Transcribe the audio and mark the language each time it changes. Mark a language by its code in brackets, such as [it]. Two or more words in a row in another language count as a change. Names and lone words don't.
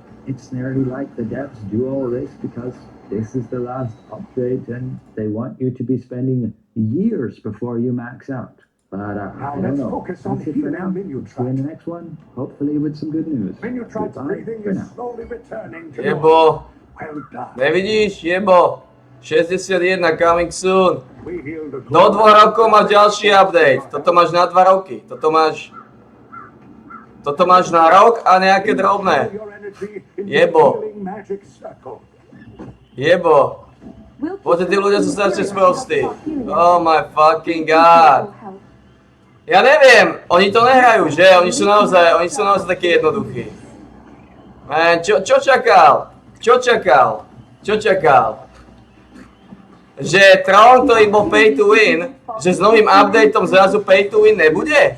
[en] It's nearly like the devs do all this because this is the last update and they want you to be spending years before you max out. But I don't know. That's it for now. See you in the next one, hopefully with some good news. [sk] Jebo, nevidíš, Jebo. [en] 61 coming soon. [sk] Do 2 rokov máš ďalší update. Toto máš na 2 roky. Toto máš na rok a nejaké drobné. Jebo. Jebo. Poďte, tí ľudia sú strašne sprostí. [en] Oh my fucking god. [sk] Ja neviem, oni to nehrajú, že? Oni sú naozaj takí jednoduchí. Man, čo čakal? Čo čakal? Že Tron, ktorý bol [en] pay to win, [sk] že s novým updateom zrazu [en] pay to win [sk] nebude?